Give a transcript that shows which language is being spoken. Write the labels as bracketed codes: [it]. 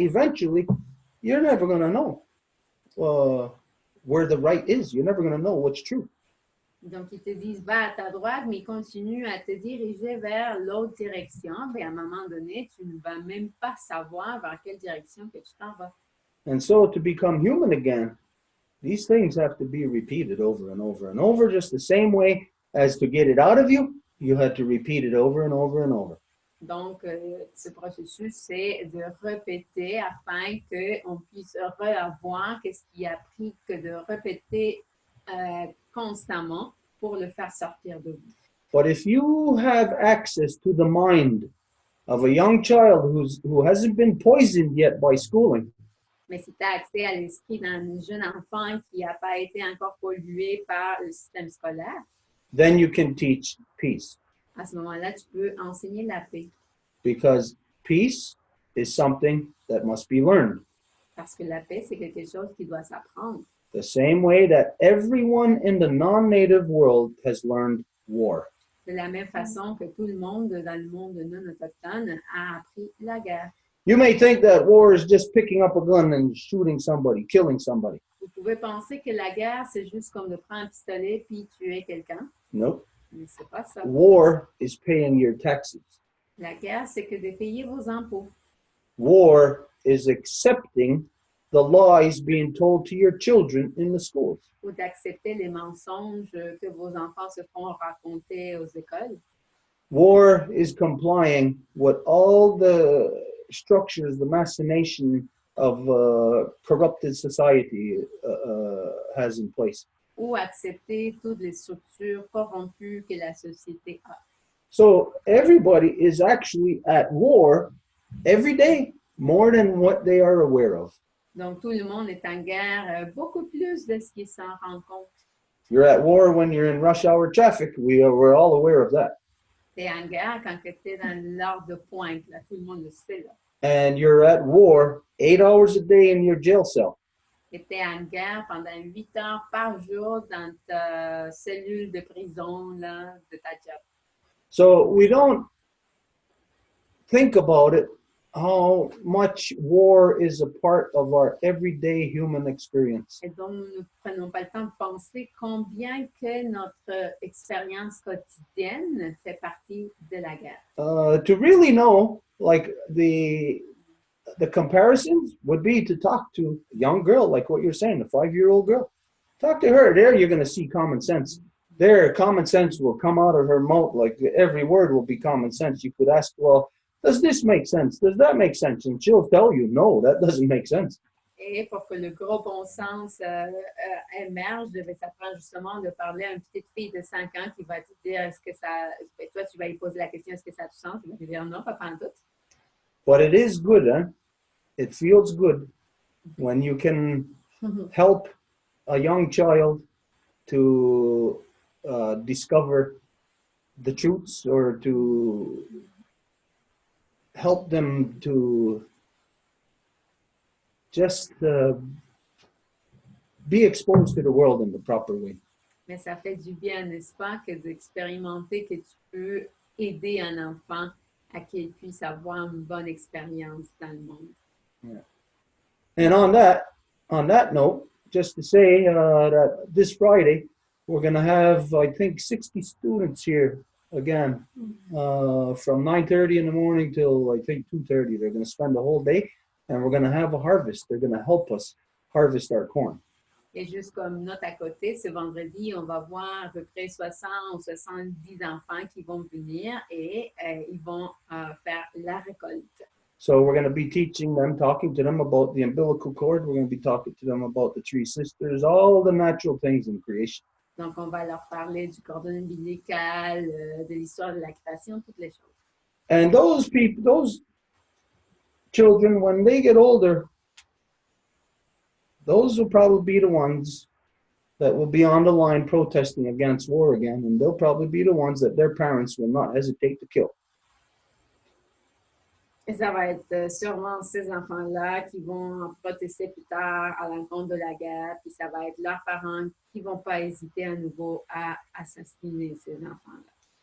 [en] Eventually, you're never going to know where the right is. You're never going to know what's true. [fr] donc ils te disent va à ta droite, mais ils continuent à te diriger vers l'autre direction. Et à un moment donné, tu ne vas même pas savoir vers quelle direction que tu t'en vas. [en] And so to become human again, these things have to be repeated over and over and over, just the same way as to get it out of you, you had to repeat it over and over and over. [fr] Donc, ce processus, c'est de répéter afin qu'on puisse revoir qu'est-ce qui a pris que de répéter constamment pour le faire sortir de vous. [en] But if you have access to the mind of a young child who hasn't been poisoned yet by schooling, [fr] Mais si tu as accès à l'esprit d'un jeune enfant qui n'a pas été encore pollué par le système scolaire, [en] then you can teach peace. [fr] à ce moment-là, tu peux enseigner la paix. [en] Because peace is something that must be learned. [fr] Parce que la paix, c'est quelque chose qui doit s'apprendre. [en] The same way that everyone in the non-native world has learned war. [fr] De la même façon que tout le monde dans le monde non autochtone a appris la guerre. [en] You may think that war is just picking up a gun and shooting somebody, killing somebody. [fr] Vous pouvez penser que la guerre, c'est juste comme de prendre un pistolet puis tuer quelqu'un. [en] Nope. [fr] Mais c'est pas ça. [en] War is paying your taxes. [fr] La guerre, c'est que de payer vos impôts. [en] War is accepting the lies being told to your children in the schools. [fr] Ou d'accepter les mensonges que vos enfants se font raconter aux écoles. [en] War is complying with all the structures, the machination of corrupted society has in place. [fr] Ou accepter toutes les structures corrompues que la société a. [en] So everybody is actually at war every day, more than what they are aware of. [fr] Donc, tout le monde est en guerre beaucoup plus de ce qu'ils s'en rendent compte. [en] You're at war when you're in rush hour traffic. We're all aware of that. [fr] Tu es en guerre quand tu es dans l'heure de pointe. Là, tout le monde le sait. Là. [en] And you're at war 8 hours a day in your jail cell. [fr] Tu es en guerre pendant 8 heures par jour dans ta cellule de prison là, de ta job. [en] So we don't think about it, how much war is a part of our everyday human experience. [fr] Et donc, nous ne prenons pas le temps de penser combien que notre expérience quotidienne fait partie de la guerre. [en] To really know, like the comparisons would be to talk to a young girl, like what you're saying, a 5-year-old girl. Talk to her. There you're going to see common sense. There, common sense will come out of her mouth, like every word will be common sense. You could ask, well, does this make sense? Does that make sense? And she'll tell you, no, that doesn't make sense. [fr] Et pour que le gros bon sens émerge, ça prend justement de parler à une petite fille de 5 ans qui va te dire est-ce que ça. Toi, tu vas lui poser la question est-ce que ça a du sens? Il va te dire non, pas en tout. [en] But it is good, huh? It feels good when you can help a young child to discover the truths or to help them to just be exposed to the world in the proper way. [fr] Mais ça fait du bien, n'est-ce pas, que d'expérimenter que tu peux aider un enfant à qu'il puisse avoir une bonne expérience dans le monde. [en] Yeah. And on that note, just to say that this Friday, we're going to have, I think, 60 students here again from 9:30 in the morning till, I think, 2:30. They're going to spend the whole day, and we're going to have a harvest. They're going to help us harvest our corn. [fr] Et juste comme note à côté, ce vendredi, on va voir à peu près 60 ou 70 enfants qui vont venir et ils vont faire la récolte. [en] So we're going to be teaching them, talking to them about the umbilical cord. We're going to be talking to them about the three sisters, all the natural things in creation. [fr] Donc, on va leur parler du cordon ombilical, de l'histoire de la création, toutes les choses. [en] And those people, those children, when they get older, those will probably be the ones that will be on the line protesting against war again, and they'll probably be the ones that their parents will not hesitate to kill. [fr] Et ça va être sûrement ces enfants-là qui vont protester plus tard à l'encontre de la guerre, puis ça va être leurs parents qui ne vont pas hésiter à nouveau à assassiner ces enfants-là.